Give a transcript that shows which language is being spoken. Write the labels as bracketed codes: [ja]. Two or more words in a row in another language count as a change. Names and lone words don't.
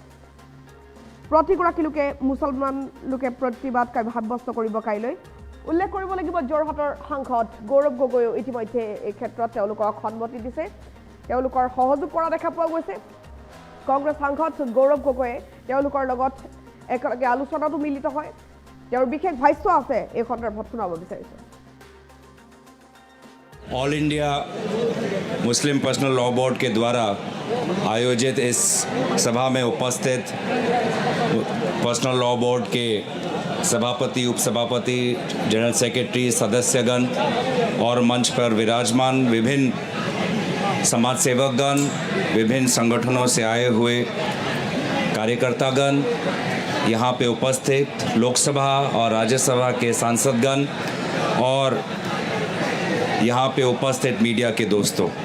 [as] প্ৰতিগৰাকী লোকে মুছলমান লোকে প্ৰতিবাদ সাব্যস্ত কৰিব কাইলৈ উল্লেখ কৰিব লাগিব যোৰহাটৰ সাংসদ গৌৰৱ গগৈও ইতিমধ্যে এই ক্ষেত্ৰত তেওঁলোকক সন্মতি দিছে তেওঁলোকৰ সহযোগ কৰা দেখা পোৱা গৈছে কংগ্ৰেছ সাংসদ গৌৰৱ গগৈয়ে তেওঁলোকৰ লগত একেলগে আলোচনাতো মিলিত হয় তেওঁৰ বিশেষ ভাষ্য আছে এই সন্দৰ্ভত শুনাব বিচাৰিছো [hi] ऑल इंडिया मुस्लिम पर्सनल लॉ बोर्ड के द्वारा आयोजित इस सभा में उपस्थित पर्सनल लॉ बोर्ड के सभापति उपसभापति जनरल सेक्रेटरी सदस्यगण और मंच पर विराजमान विभिन्न समाज सेवकगण विभिन्न संगठनों से आए हुए कार्यकर्तागण यहाँ पे उपस्थित लोकसभा और राज्यसभा के सांसदगण और यहाँ पे उपस्थित मीडिया के दोस्तों